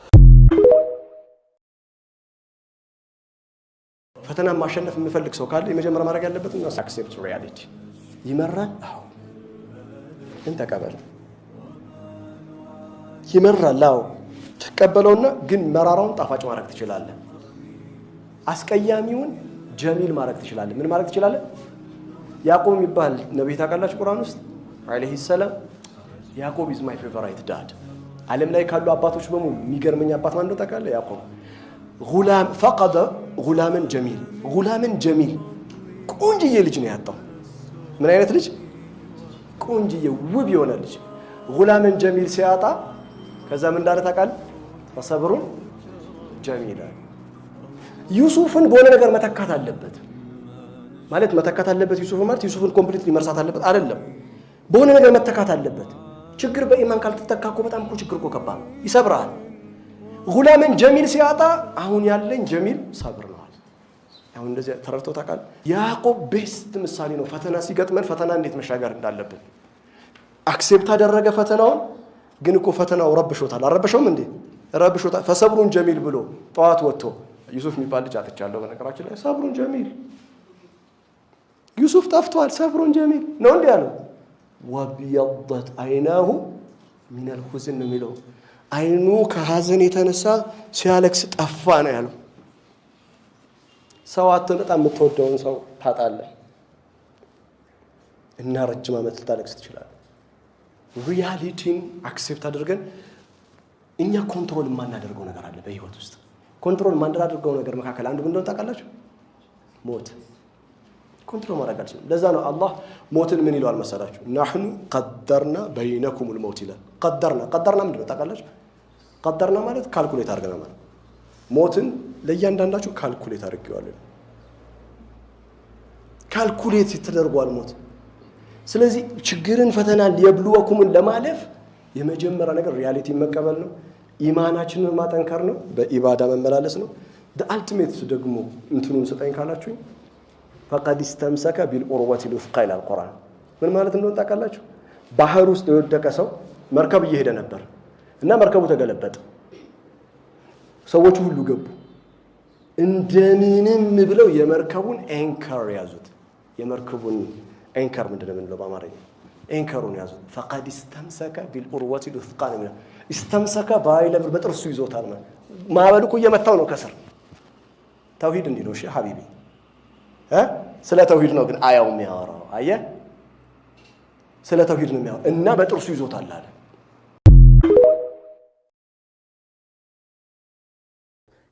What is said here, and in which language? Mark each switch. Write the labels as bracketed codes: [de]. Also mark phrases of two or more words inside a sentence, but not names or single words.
[am] ፈተና ማሸነፍ የሚፈልግ ሰው ካለ የመጀመሪያ ማድረግ ያለበት ነው [en] accept reality [am] ይመራል አዎ እንት ተቀበል ይመራል አዎ ተቀበለውና ግን መራራውን ጣፋጭ ማድረግ ትችላለህ አስቀያሚውን ጀሚል ማድረግ ትችላለህ ምን ማድረግ ትችላለህ ያዕቆብ የሚባል ነብይ ታውቃላችሁ ቁርአን ውስጥ አለይሂ ሰላም ያዕቆብ [en] is my favorite dad [am] ዓለም ላይ ካሉ አባቶች በሙሉ የሚገርመኝ አባት ማን ነው ታውቃለህ ያዕቆብ [ar] غلام فقد غلاما جميل [am] ቆንጆዬ ልጅ ነው ያጣው ምን አይነት ልጅ ቆንጆዬ ውብ የሆነ ልጅ [ar] غلاما جميل [am] ሲያጣ ከዛ ምን እንዳለ ታውቃለህ [ar] فصبر جميل [am] ዩሱፍን በሆነ ነገር መተካት አለበት ማለት መተካት አለበት ዩሱፍን ኮምፕሊትሊ መርሳት አለበት አይደለም በሆነ ነገር መተካት አለበት ችግር በኢማን ካልተተካኮ በጣም እኮ ችግር እኮ ከባድ ይሰብራል [ar] غلاما جميل [am] ሲያጣ አሁን ያለኝ [ar] جميل صبر [am] ነው አሁን እንደዚህ ተረድተው ታውቃለህ ያዕቆብ ቤስት ምሳሌ ነው ፈተና ሲገጥመን ፈተና እንዴት መሻገር እንዳለብን አክሴፕት አደረገ ፈተናውን ግን እኮ ፈተናው ረብሾታል አረበሸውም እንዴ ረብሾታል [ar] فصبر جميل [am] ብሎ ጧት ወጥቶ ዩሱፍ የሚባል ልጅ አጥቻለሁ በነገራችን ላይ [ar] صبر جميل [am] ዩሱፍ ጠፍቷል [ar] صبر جميل [am] ነው እንዴ ያለው [ar] وابيضت عيناه من الحزن [am] የሚለው አይኑ ከሐዘን የተነሳ ሲያለቅስ ጠፋ ነው ያለው ሰው አጥቶ በጣም የምትወደውን ሰው ታጣለህ እና ረጅም ዓመት ልታለቅስ ትችላለህ ሪያሊቲን አክሴፕት አድርገን እኛ ኮንትሮል ማናደርገው ነገር አለ በህይወት ውስጥ ኮንትሮል ማናደርገው ነገር መካከል አንዱ ምንድነው ታውቃላችሁ ሞት ኮንትሮል ማድረግ አልችልም ለዛ ነው አላህ ሞትን ምን ይለዋል መሰላችሁ [ar] نحن قدرنا بينكم الموت [am] ይላል قدرنا ምንድነው ታውቃላችሁ قدرنا ማለት ካልኩሌት አድርገናል ማለት ሞትን ለእያንዳንዳችሁ ካልኩሌት አድርገዋለሁ ካልኩሌት ተደርጓል ሞት ስለዚህ ችግርን ፈተና ሊብሉወኩምን ለማለፍ የመጀመሪያ ነገር ሪያሊቲ መቀበል ነው ኢማናችንን ማጠንከር ነው በኢባዳ መመላለስ ነው [en] the ultimate [am] ደግሞ እንትኑን ሰጠኝ ካላችሁኝ [ar] فقد استمسك بالعروة الوثقى الى القرآن [am] ምን ማለት እንደሆነ ታውቃላችሁ ባህር ውስጥ የወደቀ ሰው መርከብ እየሄደ ነበር እና መርከቡ ተገለበጠ ሰዎች ሁሉ ገቡ እንደምንም ብለው የመርከቡን አንከር ያዙት የመርከቡን አንከር ምንድነው የምንለው በአማርኛ አንከሩን ያዙት [ar] فقد استمسك بالعروة الوثقى استمسك [am] ባይለብ በጥርሱ ይዞታል ማለት ማበልኩ እየመታው ነው ከስር ተውሂድ እንዲህ ነው እሺ ሐቢቢ ስለ ተውሂድ ነው ግን አያው የሚያወራው አየ ስለ ተውሂድ ነው የሚያወራው እና በጥርሱ ይዞታል አለ